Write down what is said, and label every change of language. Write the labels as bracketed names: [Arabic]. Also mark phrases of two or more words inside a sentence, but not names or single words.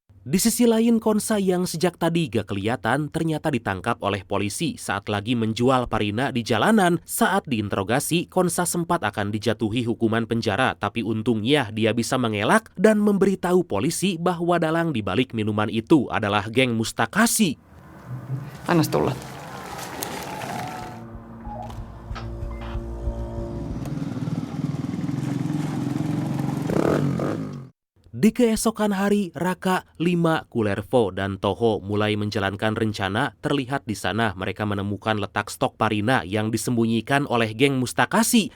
[Indonesian] Di sisi lain, Konsa yang sejak tadi gak kelihatan ternyata ditangkap oleh polisi saat lagi menjual Parina di jalanan. Saat diinterogasi, Konsa sempat akan dijatuhi hukuman penjara, tapi untungnya dia bisa mengelak dan memberitahu polisi bahwa dalang dibalik minuman itu adalah geng Mustakasi. [Finnish] Annas tulla. [Indonesian] Di keesokan hari, Raka, Lima, Kullervo, dan Toho mulai menjalankan rencana. Terlihat di sana mereka menemukan letak stok Parina yang disembunyikan oleh geng Mustakasi.